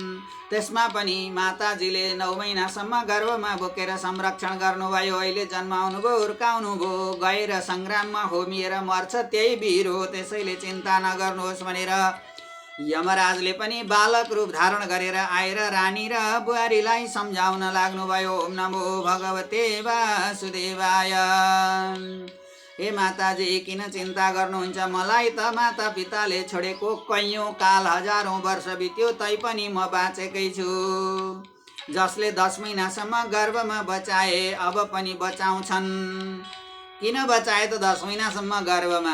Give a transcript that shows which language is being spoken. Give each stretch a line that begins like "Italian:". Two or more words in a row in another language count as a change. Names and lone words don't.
Nepali: त्यसमा पनि माताजीले 9 महिनासम्म गर्भमा बोकेर संरक्षण गर्नुभयो। अहिले जन्माउनुभयो, हुर्काउनुभयो, गएर सङ्ग्राममा होमिएर मर्छ त्यही वीर हो। त्यसैले चिन्ता नगर्नुहोस् भनेर यमराजले पनि बालक रूप धारण गरेर आएर रानी र बुहारीलाई सम्झाउन लाग्नुभयो।
Sanskrit: ओम नमो भगवते वासुदेवाय।
Nepali: हे माताजी, किन चिन्ता गर्नुहुन्छ? मलाई त माता पिताले छोडेको कैयौँ काल, हजारौँ वर्ष बित्यो, तैपनि म बाँचेकै छु। जसले 10 महिनासम्म गर्भमा बचाए अब पनि बचाउँछन्। किन बचाए त 10 महिनासम्म गर्भमा?